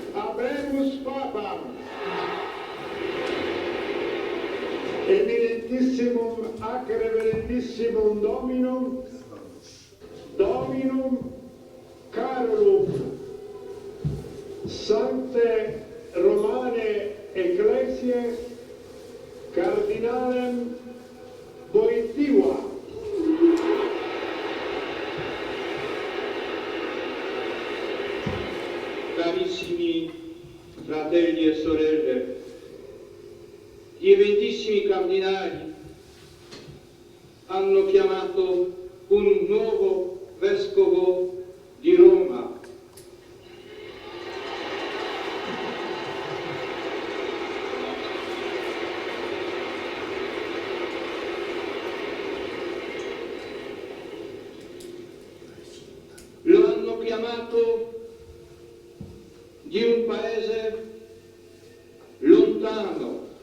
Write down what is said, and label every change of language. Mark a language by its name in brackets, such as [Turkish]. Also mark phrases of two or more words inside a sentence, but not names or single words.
[Latin] Habemus Papam, Eminentissimum ac Reverendissimum Dominum Carolum, Sancte Romane Ecclesiae Cardinalem Wojtyła. [Italian] Carissimi fratelli e sorelle, gli eventissimi cardinali hanno chiamato un nuovo vescovo di Roma. Lo hanno chiamato di un paese lontano.